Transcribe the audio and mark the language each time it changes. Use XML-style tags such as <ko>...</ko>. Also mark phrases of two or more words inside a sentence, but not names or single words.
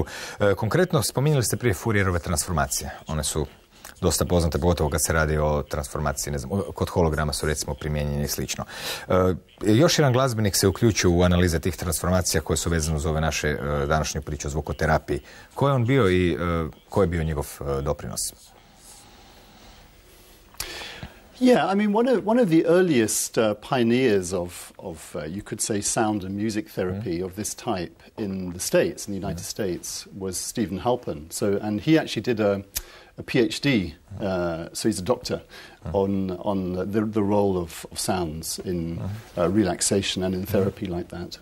<hr>Konkretno, spominjali ste prije Fourierove transformacije. One su dosta poznate, pogotovo kad se radi o transformaciji, ne znam, kod holograma su recimo primijenjeni i slično. Još jedan glazbenik se uključio u analize tih transformacija koje su vezane uz ove naše današnju priču o zvukoterapiji. Ko je on bio i koji je bio njegov doprinos?</hr> <en>Yeah, I mean, one of the earliest pioneers of you could say, sound and music therapy of this type in the States, in the United States, was Stephen Halpern. So, and he actually did a PhD, so he's a doctor, on the role of sounds in relaxation and in therapy like that.</en>